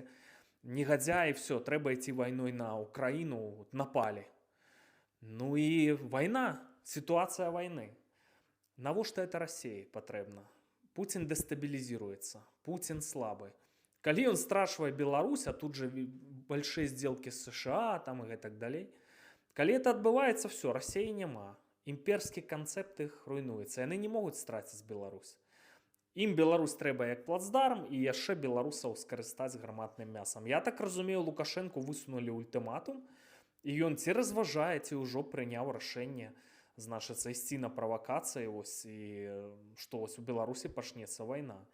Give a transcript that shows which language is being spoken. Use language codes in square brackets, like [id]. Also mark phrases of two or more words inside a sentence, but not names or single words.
[be] Негадзяі, все, трэба ісці вайной на Украіну, напалі. Ну і вайна, сітуацыя вайны. Навошта это Расіі патрэбна? Путін дэстабілізіруецца, Путін слабы. Калі ён страшвае Беларусь, а тут же [ru] большие сделки [be] з США там і гэтак далей, калі это адбываецца, все, Расіі няма. Імперскі канцэпт іх руйнуецца, яны не могуць страціць Беларусь. Ім Беларусь трэба як плацдарм і яшчэ беларусаў скарыстаць гарматным мясам. Я так разумею, Лукашэнку высунулі ультыматум, і ён ці разважае, ці ўжо прыняў рашэнне, значыцца, ісці на правакацыі, і што у Беларусі пачнецца вайна.